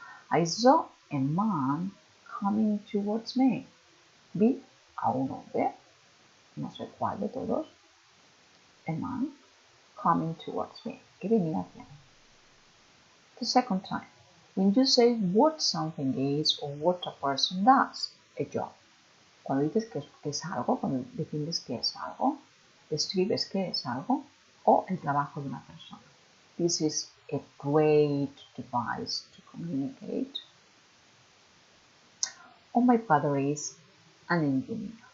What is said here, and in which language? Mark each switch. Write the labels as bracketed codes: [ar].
[en] I saw a man coming towards me. [es] Vi a un hombre, no sé cuál de todos, [en] a man coming towards me, [es] que venía hacia mí. [en] The second time, when you say what something is or what a person does, a job. [es] Cuando dices que es algo, cuando defines que es algo, describes que es algo o el trabajo de una persona. [en] This is a great device to communicate. Oh, my father is an engineer.